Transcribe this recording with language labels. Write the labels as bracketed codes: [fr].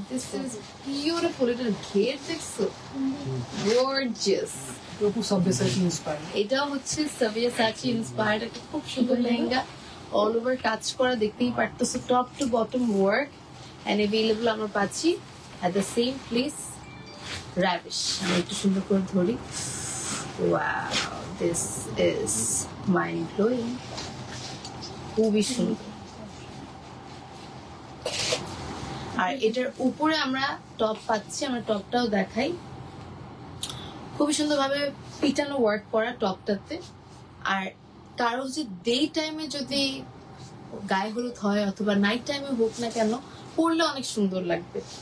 [en] This is beautiful. [bn] এটার ঘের দেখছো, গর্জিয়াস। এটা হচ্ছে সাভিয়াসাচি ইন্সপায়ার্ড একটা খুব সুন্দর লেহেঙ্গা, অল ওভার কাজ করা, দেখতেই পারতেছো top to bottom work and available আমরা পাচ্ছি [en] at the same place [bn] Ravish। আমি একটু সুন্দর করে ধরি। [en] Wow, this is mind blowing, [bn] খুবই সুন্দর। আর এটার উপরে আমরা টপ পাচ্ছি, আমরা টপটাও দেখাই। খুবই সুন্দরভাবে পিটানো ওয়ার্ক করা টপটাতে। আর কারো হচ্ছে ডে টাইমে যদি গায়ে হলুদ হয় অথবা নাইট টাইমে হোক না কেন, পরলে অনেক সুন্দর লাগবে।